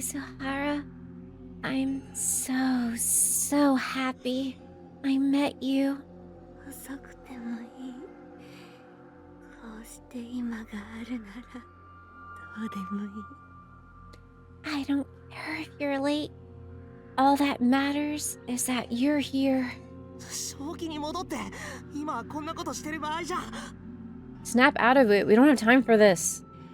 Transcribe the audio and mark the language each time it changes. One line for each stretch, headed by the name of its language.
English: Suzuhara, I'm so happy I met you.
Japanese: 遅くてもいい。こうして今があるならどうでもいい。
English: I don't care if you're late. All that matters is that you're here.
Japanese: 正気に戻って。今こんなことしてる場合じゃ。
English: Snap out of it. We don't have time for this.